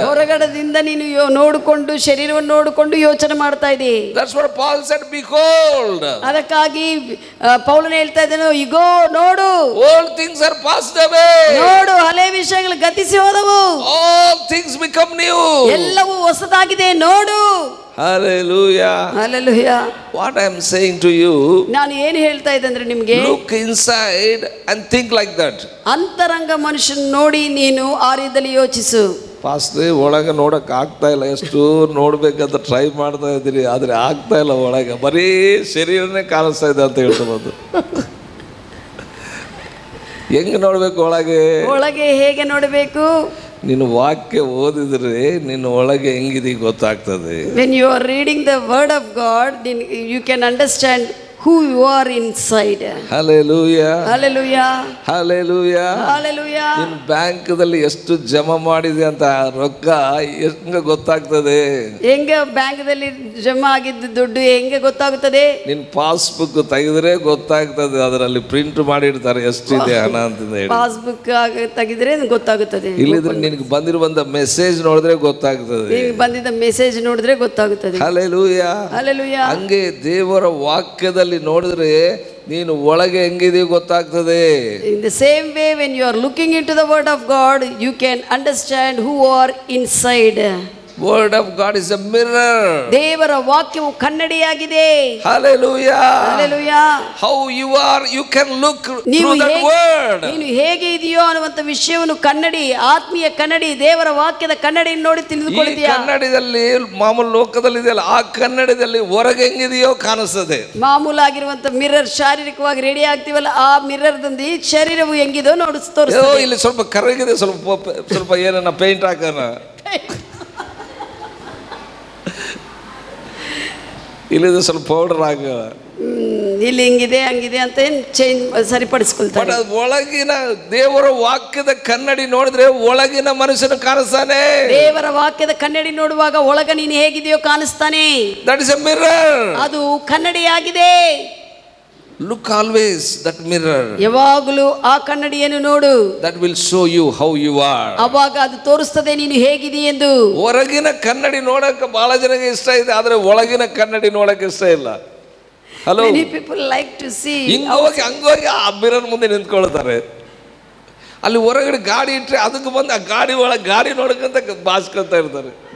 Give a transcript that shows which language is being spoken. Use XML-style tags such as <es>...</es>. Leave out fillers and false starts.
<kn>ಹೊರಗಡೆದಿಂದ ನೀನು ನೋಡಿಕೊಂಡು ಶರೀರವನ್ನು ನೋಡಿಕೊಂಡು ಯೋಚನೆ ಮಾಡ್ತಾ ಇದ್ದೀ.</kn> <en>That's what Paul said, behold.</en> <kn>ಅದಕ್ಕಾಗಿ ಪೌಲನು ಹೇಳ್ತಾ ಇದ್ದಾನೆ, ಇಗೋ ನೋಡು,</kn> <en>all things are passed away.</en> <kn>ನೋಡು ಹಳೆ ವಿಷಯಗಳು ಗತಿಸಿ ಹೋದವು,</kn> <en>all things become new.</en> <kn>ಎಲ್ಲವೂ ಹೊಸದಾಗಿದೆ ನೋಡು.</kn> <en>Hallelujah. Hallelujah. What I am saying to you,</en> <kn>ನಾನು ಏನು ಹೇಳ್ತಾ ಇದ್ದೆ ಅಂದ್ರೆ ನಿಮಗೆ,</kn> <en>look inside and think like that.</en> <kn>ಅಂತರಂಗ ಮನುಷ್ಯನ ನೋಡಿ ನೀನು ಆ ರೀತಿಯಲ್ಲಿ ಯೋಚಿಸು. ಪಾಸ್ಟ್ರೆ ಒಳಗೆ ನೋಡಕ್ಕೆ ಆಗ್ತಾ ಇಲ್ಲ, ಎಷ್ಟು ನೋಡ್ಬೇಕಂತ ಟ್ರೈ ಮಾಡ್ತಾ ಇದ್ದೀರಿ, ಆದರೆ ಆಗ್ತಾ ಇಲ್ಲ. ಒಳಗೆ ಬರೀ ಶರೀರನೇ ಕಾಣಿಸ್ತಾ ಇದೆ ಅಂತ ಹೇಳ್ಬೋದು. ಹೆಂಗೆ ನೋಡ್ಬೇಕು ಒಳಗೆ? ಒಳಗೆ ಹೇಗೆ ನೋಡಬೇಕು? ನೀನು ವಾಕ್ಯ ಓದಿದ್ರೆ ನಿನ್ನ ಒಳಗೆ ಹೆಂಗಿದೆ ಗೊತ್ತಾಗ್ತದೆ.</kn> <en>When you are reading the word of God, then you can understand who you are inside. Hallelujah. Hallelujah. Hallelujah. Hallelujah.</en> <kn>ನೀನು ಬ್ಯಾಂಕ್ದಲ್ಲಿ ಎಷ್ಟು ಜಮಾ ಮಾಡಿದೆ ಅಂತ ರೊಕ್ಕ ಹೆಂಗೆ ಗೊತ್ತಾಗ್ತದೆ? ಹೆಂಗೆ ಬ್ಯಾಂಕ್ದಲ್ಲಿ ಜಮಾ ಆಗಿದ್ದು ದುಡ್ಡು ಹೆಂಗೆ ಗೊತ್ತಾಗುತ್ತದೆ? ನಿನ್ನ ಪಾಸ್ಬುಕ್ ತೆಗೆದ್ರೆ ಗೊತ್ತಾಗ್ತದೆ, ಅದರಲ್ಲಿ ಪ್ರಿಂಟ್ ಮಾಡಿರ್ತಾರೆ ಎಷ್ಟಿದೆ ಹಣ ಅಂತ ಹೇಳಿ. ಪಾಸ್ಬುಕ್ ತೆಗೆದ್ರೆ ಗೊತ್ತಾಗುತ್ತದೆ. ಇಲ್ಲಿದ್ರೆ ನಿನಗೆ ಬಂದಿರುವಂತ ಮೆಸೇಜ್ ನೋಡಿದ್ರೆ ಗೊತ್ತಾಗ್ತದೆ. ನಿನಗೆ ಬಂದಿದ್ದ ಮೆಸೇಜ್ ನೋಡಿದ್ರೆ ಗೊತ್ತಾಗುತ್ತದೆ. Hallelujah. Hallelujah. ಹಂಗೆ ದೇವರ ವಾಕ್ಯದಲ್ಲಿ ನೋಡಿದ್ರೆ ನೀನು ಒಳಗೆ ಹೆಂಗಿದೆಯೋ ಗೊತ್ತಾಗ್ತದೆ.</kn> <en>In the same way, when you are looking into the word of God, you can understand who are inside. Word of God is a mirror.</en> <kn>ದೇವರ ವಾಕ್ಯವು ಕನ್ನಡಿಯಾಗಿದೆ.</kn> <en>Hallelujah. Hallelujah. How you are, you can look</en> <kn>ನೀವು</kn> <en>through that word.</en> <kn>ನೀನು ಹೇಗೆ ಇದೆಯೋ ಅನ್ನುವಂತ ವಿಷಯವನ್ನು ಕನ್ನಡಿ, ಆತ್ಮೀಯ ಕನ್ನಡಿ, ದೇವರ ವಾಕ್ಯದ ಕನ್ನಡಿಯನ್ನು ನೋಡಿ ಈ ತಿಳಿದುಕೊಳ್ಳುತ್ತೀಯಾ? ಕನ್ನಡದಲ್ಲಿ ಮಾಮೂಲು ಲೋಕದಲ್ಲಿ ಇದೆಯಲ್ಲ, ಆ ಕನ್ನಡದಲ್ಲಿ ಹೊರಗೆ ಹೆಂಗಿದೆಯೋ ಕಾಣಿಸ್ತದೆ. ಮಾಮೂಲಾಗಿರುವಂತ ಮಿರರ್, ಶಾರೀರಿಕವಾಗಿ ರೆಡಿ ಆಗ್ತೀವಲ್ಲ, ಆ ಮಿರರ್ದಿಂದ ಈ ಶರೀರವು ಹೆಂಗಿದೋ ತೋರಿಸ್ತದೆ. ಇಲ್ಲಿ ಸ್ವಲ್ಪ ಕರಗಿದೆ, ಸ್ವಲ್ಪ ಏನನ್ನ ಪೇಂಟ್ ಹಾಕೋಣ, ಇಲ್ಲಿದೆ ಸ್ವಲ್ಪ ಪೌಡರ್ ಹಾಕ, ಇಲ್ಲಿ ಹಿಂಗಿದೆ ಹಂಗಿದೆ ಅಂತ ಚೇಂಜ್ ಸರಿಪಡಿಸ್ಕೊಳ್ತಾರೆ. ಬಟ್ ಅದು ಒಳಗಿನ ದೇವರ ವಾಕ್ಯದ ಕನ್ನಡಿ ನೋಡಿದ್ರೆ ಒಳಗಿನ ಮನುಷ್ಯನ ಕಾಣಿಸ್ತಾನೆ. ದೇವರ ವಾಕ್ಯದ ಕನ್ನಡಿ ನೋಡುವಾಗ ಒಳಗ ನೀನು ಹೇಗಿದೆಯೋ ಕಾಣಿಸ್ತಾನೆ.</kn> <en>That is a mirror.</en> <kn>ಅದು ಕನ್ನಡಿಯಾಗಿದೆ.</kn> <en>Look always that mirror.</en> <kn>ಯಾವಾಗಲೂ ಆ ಕನ್ನಡಿಯನ್ನು ನೋಡು.</kn> <en>That will show you how you are.</en> <kn>ಅವಾಗ ಅದು ತೋರಿಸ್ತದೆ ನೀನು ಹೇಗಿದೀ ಎಂದು. ಹೊರಗಿನ ಕನ್ನಡಿ ನೋಡಕ್ಕೆ ಬಹಳ ಜನಕ್ಕೆ ಇಷ್ಟ ಇದೆ, ಆದ್ರೆ ಒಳಗಿನ ಕನ್ನಡಿ ನೋಡಕ್ಕೆ ಇಷ್ಟ ಇಲ್ಲ.</kn> <en>Hello, Many people like to see.</en> <kn>ಹಂಗೋಗಿ ಆ ಮಿರರ್ ಮುಂದೆ ನಿಂತ್ಕೊಳ್ತಾರೆ. ಅಲ್ಲಿ ಹೊರಗಡೆ ಗಾಡಿ ಇಟ್ಟರೆ ಅದಕ್ಕೆ ಬಂದು ಆ ಗಾಡಿ ಒಳಗೆ ಗಾಡಿ ನೋಡಕ್ಕಂತ ಬಾಸ್ಕೊಂತ ಇರ್ತಾರೆ.</kn>